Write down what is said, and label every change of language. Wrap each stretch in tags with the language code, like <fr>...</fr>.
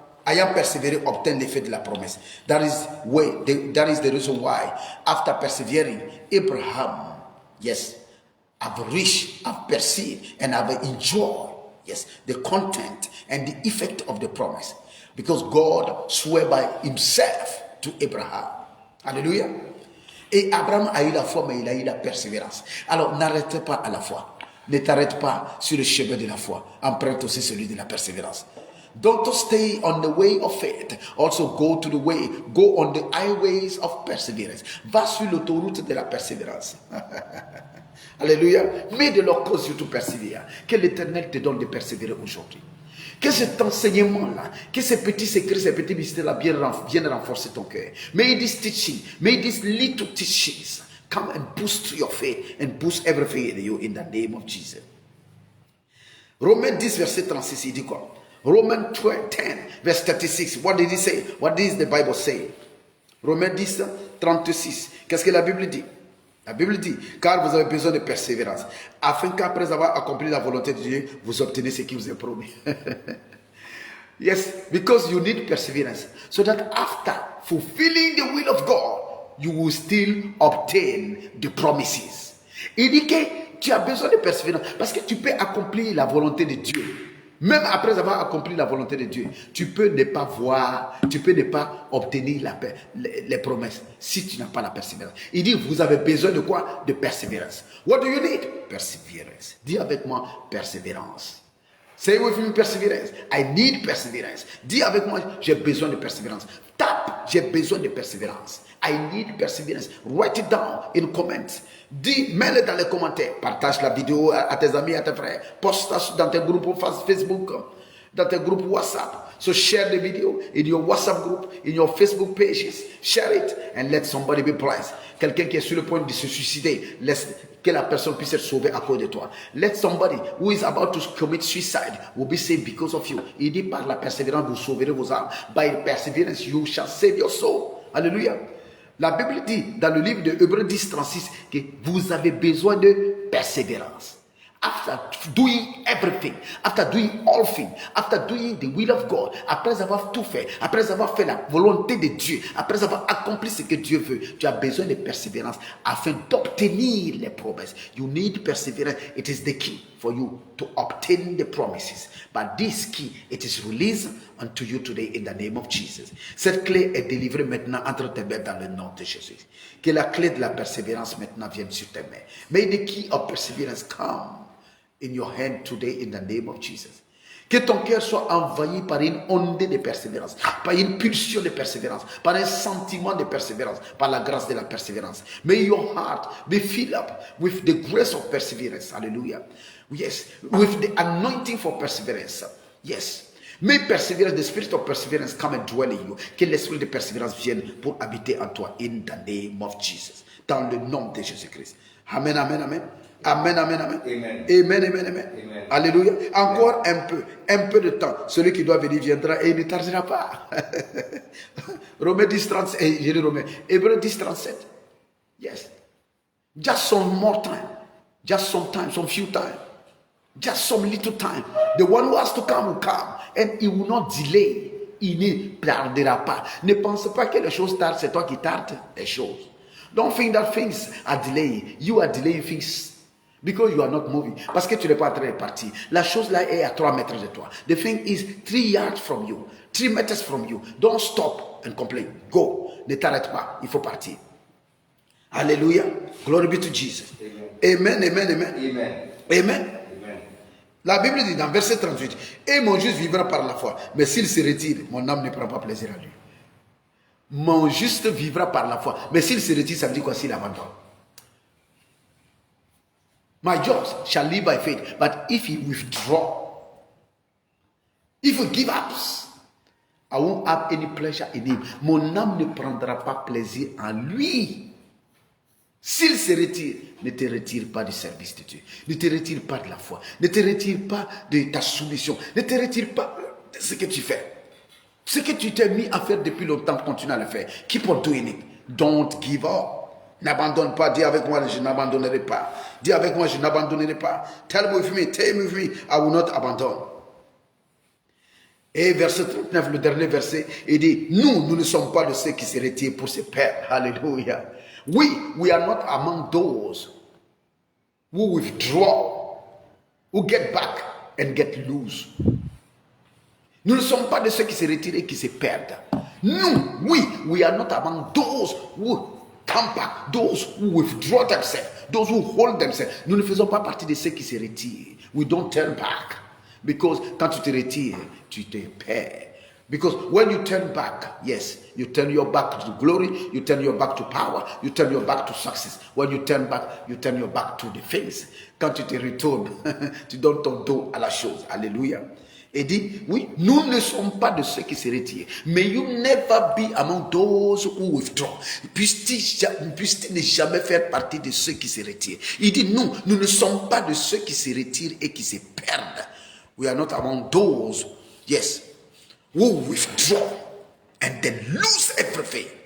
<fr>ayant persévéré, obtint l'effet de la promesse.</fr> <en>That is the reason why, after persevering, Abraham, yes, have reached, have perceived, and have enjoyed, yes, the content and the effect of the promise. Because God swore by himself to Abraham.</en> <fr>Alléluia. Et Abraham a eu la foi, mais il a eu la persévérance. Alors, n'arrête pas à la foi. Ne t'arrête pas sur le chemin de la foi. Emprunte aussi celui de la persévérance.</fr> <en>Don't stay on the way of faith. Also go on the highways of perseverance.</en> <fr>Va sur l'autoroute de la persévérance. Alléluia. Mets de leur cause sur tout persévérer. Que l'Éternel te donne de persévérer aujourd'hui. Que cet enseignement-là, que ces petits secrets, ces petits mystères-là viennent renforcer ton cœur.</fr> <en>May this teaching, may these little teachings come and boost your faith and boost everything in you in the name of Jesus.</en> <fr>Romains 10, verset 36, il dit quoi?</fr> <en>Romans 10, verse 36. What did he say? What does the Bible say?</en> <fr>Romains 10, 36. Qu'est-ce que la Bible dit? La Bible dit, car vous avez besoin de persévérance, afin qu'après avoir accompli la volonté de Dieu, vous obtenez ce qui vous est promis.</fr> <en>Yes, because you need perseverance. So that after fulfilling the will of God, you will still obtain the promises.</en> <fr>Il dit que tu as besoin de persévérance, parce que tu peux accomplir la volonté de Dieu. Même après avoir accompli la volonté de Dieu, tu peux ne pas voir, tu peux ne pas obtenir les promesses si tu n'as pas la persévérance. Il dit, vous avez besoin de quoi? De persévérance.</fr> <en>What do you need? Perseverance.</en> <fr>Dis avec moi, persévérance.</fr> <en>Say with me, perseverance. I need perseverance.</en> <fr>Dis avec moi, j'ai besoin de persévérance. Tape, j'ai besoin de persévérance.</fr> <en>I need perseverance. Write it down in comments.</en> <fr>Dis, mets-le dans les commentaires. Partage la vidéo à tes amis, à tes frères. Poste dans tes groupes Facebook, dans tes groupes WhatsApp.</fr> <en>So share the video in your WhatsApp group, in your Facebook pages. Share it and let somebody be blessed.</en> <fr>Quelqu'un qui est sur le point de se suicider, laisse que la personne puisse être sauvée à cause de toi.</fr> <en>Let somebody who is about to commit suicide will be saved because of you.</en> <fr>Il dit, par la persévérance, vous sauverez vos âmes.</fr> <en>By perseverance, you shall save your soul.</en> <fr>Alléluia. La Bible dit dans le livre de Hébreux 10, 36 que vous avez besoin de persévérance.</fr> <en>After doing everything, after doing all things, after doing the will of God,</en> <fr>après avoir tout fait, après avoir fait la volonté de Dieu, après avoir accompli ce que Dieu veut, tu as besoin de persévérance afin d'obtenir les promesses.</fr> <en>You need perseverance. It is the key for you to obtain the promises. But this key, it is released unto you today in the name of Jesus.</en> <fr>Cette clé est délivrée maintenant entre tes mains dans le nom de Jésus. Que la clé de la persévérance maintenant vienne sur tes mains.</fr> <en>May the key of perseverance come in your hand today in the name of Jesus.</en> <fr>Que ton cœur soit envahi par une onde de persévérance, par une pulsion de persévérance, par un sentiment de persévérance, par la grâce de la persévérance.</fr> <en>May your heart be filled up with the grace of perseverance. Hallelujah. Yes, with the anointing for perseverance. Yes. May perseverance, the spirit of perseverance come and dwell in you.</en> <fr>Que l'esprit de persévérance vienne pour habiter en toi</fr> <en>in the name of Jesus.</en> <fr>Dans le nom de Jésus-Christ. Amen, amen, amen. Amen, amen, amen. Amen, amen, amen. Amen. Alléluia. Encore un peu de temps. Celui qui doit venir viendra et il ne tardera pas. Romains 10, 37. J'ai dit Romains. Hébreux 10, 37. Yes.</fr> <en>Just some more time. Just some time, some few time. Just some little time. The one who has to come will come. And he will not delay.</en> <fr>Il ne tardera pas. Ne pense pas que les choses tardent. C'est toi qui tardes les choses.</fr> <en>Don't think that things are delaying. You are delaying things. Because you are not moving.</en> <fr>Parce que tu n'es pas en train de partir. La chose là est à 3 mètres de toi.</fr> <en>The thing is 3 yards from you. 3 meters from you. Don't stop and complain. Go.</en> <fr>Ne t'arrête pas. Il faut partir.</fr> <en>Alléluia. Glory be to Jesus. Amen, amen, amen. Amen. Amen.</en> <fr>La Bible dit dans verset 38, et mon juste vivra par la foi. Mais s'il se retire, mon âme ne prend pas plaisir à lui. Mon juste vivra par la foi. Mais s'il se retire, ça veut dire quoi s'il abandonne? My just shall live by faith. But if he withdraw, if he give up, I won't have any pleasure in him. Mon âme ne prendra pas plaisir en lui. S'il se retire, ne te retire pas du service de Dieu. Ne te retire pas de la foi. Ne te retire pas de ta soumission. Ne te retire pas de ce que tu fais. Ce que tu t'es mis à faire depuis longtemps, continue à le faire.</fr> <en>Keep on doing it. Don't give up.</en> <fr>N'abandonne pas. Dis avec moi, je n'abandonnerai pas. Dis avec moi, je n'abandonnerai pas.</fr> <en>Tell me with me, I will not abandon.</en> <fr>Et verset 39, le dernier verset, il dit, nous ne sommes pas de ceux qui se retirent pour se perdre. Alléluia.</fr> <en>We are not among those who withdraw, who get back and get loose.</en> <fr>Nous ne sommes pas de ceux qui se retirent et qui se perdent.</fr> <en>Nous, we are not among those who come back, those who withdraw themselves, those who hold themselves.</en> <fr>Nous ne faisons pas partie de ceux qui se retirent.</fr> <en>We don't turn back. Because</en> <fr>quand tu te retires, tu te perds.</fr> <en>Because when you turn back, yes, you turn your back to glory, you turn your back to power, you turn your back to success. When you turn back, you turn your back to the face.</en> <fr>Quand tu te retournes, tu donnes ton dos à la chose. Alléluia. Et dit, oui, nous ne sommes pas de ceux qui se retirent.</fr> <en>May you never be among those who withdraw.</en> <fr>Puisse-t-il ne jamais faire partie de ceux qui se retirent. Il dit, nous ne sommes pas de ceux qui se retirent et qui se perdent.</fr> <en>We are not among those, yes, who withdraw and then lose everything.</en>